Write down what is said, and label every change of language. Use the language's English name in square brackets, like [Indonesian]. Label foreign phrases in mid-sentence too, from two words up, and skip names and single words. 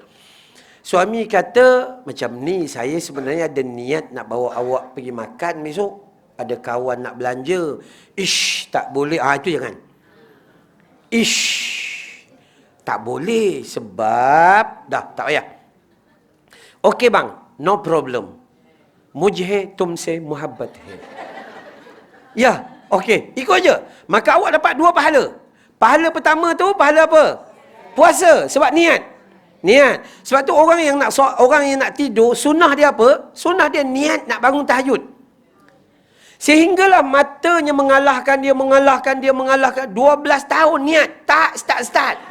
[Malay] Suami kata, macam ni, saya sebenarnya ada niat nak bawa awak pergi makan besok. Ada kawan nak belanja. Ish, tak boleh. Itu jangan. Ish, tak boleh. Sebab, dah, tak payah. Okey bang, [English] no problem. [Hindi] मुझे तुमसे मुहब्बत है. [Malay] Ya, okey, ikut aja. Maka awak dapat dua pahala. Pahala pertama tu pahala apa? Puasa, sebab niat. Sebab tu orang yang nak tidur, sunnah dia apa? Sunnah dia niat nak bangun tahajud. Sehinggalah matanya mengalahkan dia 12 tahun niat, tak start.